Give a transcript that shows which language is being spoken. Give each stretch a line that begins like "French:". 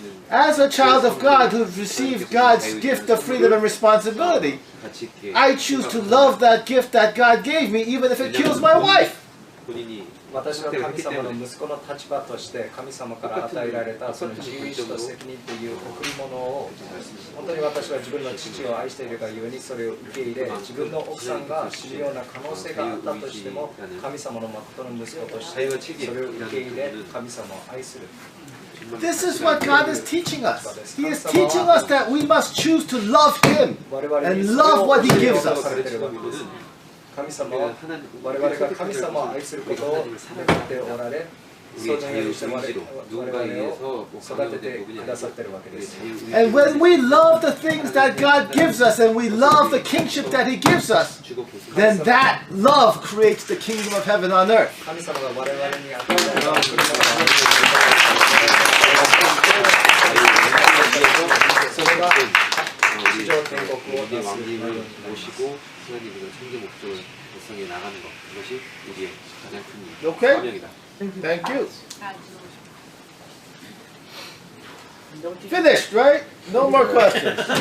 English: As a child of God who received God's gift of freedom and responsibility, I choose to love that gift that God gave me even if it kills my wife.
Japanese: 私は神様の息子の立場として神様から与えられたその自由意志と責任という贈り物を本当に私は自分の父を愛しているがゆえにそれを受け入れ、自分の奥さんが死ぬような可能性があったとしても神様の誠の息子としてそれを受け入れ神様を愛する。
English: This is what God is teaching us. He is teaching us that we must choose to love Him and love what He gives us.
Japanese: 神様は我々が神様を愛することを願っておられ、そのようにして我々を育ててくださっているわけです。
English: And when we love the things that God gives us and we love the kingship that He gives us, then that love creates the kingdom of heaven on earth.
Japanese: 神様が我々に与えられた贈り物それが地上天国をなする。
Korean: 하나님의 천재 목적을 달성해 나가는 것, 그것이 우리의 가장 큰 사명이다.
English: Thank you. Finished, right? No more questions.